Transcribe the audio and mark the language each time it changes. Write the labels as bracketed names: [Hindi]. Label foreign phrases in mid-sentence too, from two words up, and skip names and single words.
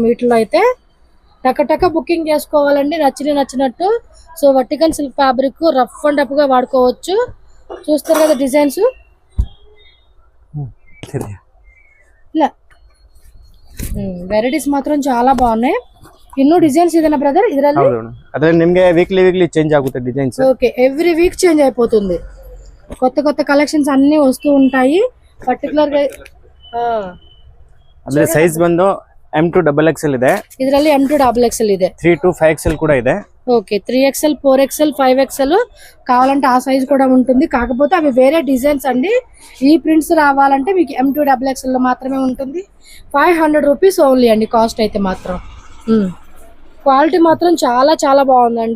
[Telugu] వీటిలో అయితే టక బుకింగ్ చేసుకోవాలండి, నచ్చినట్టు. [English] so vertical silk fabric rough and tough [Telugu] గా వాడుకోవచ్చు. చూస్తారు కదా డిజైన్స్, ఇలా వెరైటీస్ మాత్రం చాలా బాగున్నాయి. [Kannada] ಇನ್ನೂ ಡಿಸೈನ್ಸ್ ಇದೆನಾ ಬ್ರದರ್ ಇದರಲ್ಲಿ? ಅದರಲ್ಲಿ ನಿಮಗೆ [English] weekly change [Kannada] ಆಗುತ್ತೆ ಡಿಸೈನ್ಸ್. [Telugu] ఓకే, [English] every week change [Telugu] అయిపోతుంది. కొత్త కలెక్షన్స్ అన్ని వస్తూ ఉంటాయి. పర్టికులర్ గా [Kannada] ಅದರ ಸೈಜ್ ಬಂದು M2 XXL ಇದೆ. ಇದರಲ್ಲಿ M2 XXL ಇದೆ. 3 to 5XL [Telugu] కూడా [Kannada] ಇದೆ. [Telugu] ఓకే, 3XL 4XL 5XL కావాలంటే ఆ సైజ్ కూడా ఉంటుంది. కాకపోతే అవి వేరే డిజైన్స్ అండి. ఈ ప్రింట్స్ రావాలంటే మీకు M2 XXL లో మాత్రమే ఉంటుంది. 500 [English] rupees only [Telugu] అండి కాస్ట్ అయితే మాత్రం. క్వాలిటీ మాత్రం చాలా బాగుందండి.